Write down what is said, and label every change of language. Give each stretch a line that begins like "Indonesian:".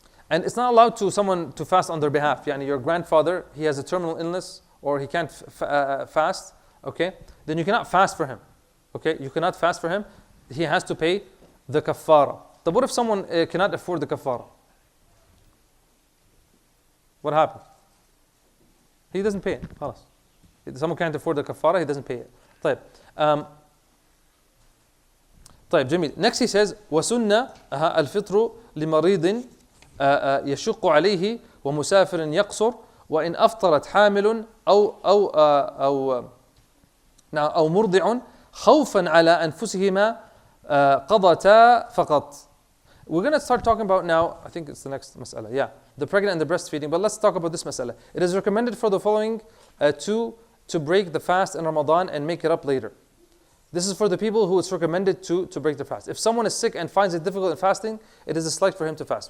English: And it's not allowed to someone to fast on their behalf. Yani your grandfather, he has a terminal illness or he can't fast. Okay. Then you cannot fast for him. Okay. You cannot fast for him. He has to pay the kaffara. But what if someone cannot afford the kaffara? What happens? He doesn't pay it. خلاص. Someone can't afford the kaffara, he doesn't pay it.
Arabic: طيب. طيب جميل.
English: Next he says
Arabic: وسنة الفطر لمريض يشق عليه ومسافر يقصر وإن أفطرت حامل أو مرضع خوفا على أنفسهما قضتا فقط.
English: We're going to start talking about now, I think it's the next mas'ala. Yeah, the pregnant and the breastfeeding. But let's talk about this mas'ala. It is recommended for the following to break the fast in Ramadan and make it up later. This is for the people who it's recommended to break the fast. If someone is sick and finds it difficult in fasting, it is a slight for him to fast.